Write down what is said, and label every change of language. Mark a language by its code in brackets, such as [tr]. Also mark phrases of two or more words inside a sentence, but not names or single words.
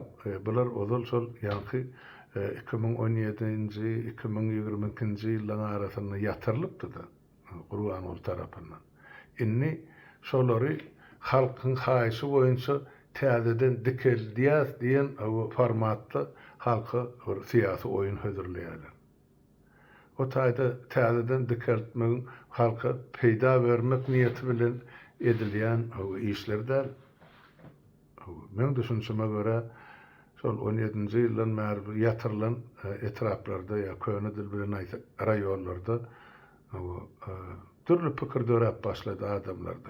[tk] Bular ozal şol ýanky 2017-nji 2022-nji ýyllaryň arasynda ýatyrylypdy-da Gurban Uly tarapyndan. Inni şolary halkyň haýşy boýunça täzeden dikildiýär diýen formatda halka [tr] bir siyasi oyun hazırlayalar. [tk] O taýda täzeden dikeltmegiň halka peýda bermek niýeti bilen edilýän işlerden men düşünşime göre şol 17-nji ýyldan bäri ýatyrylan etraplarda ýa köne dil bilen aýtsak raýonlarda türlü pikir dörep başlady adamlarda.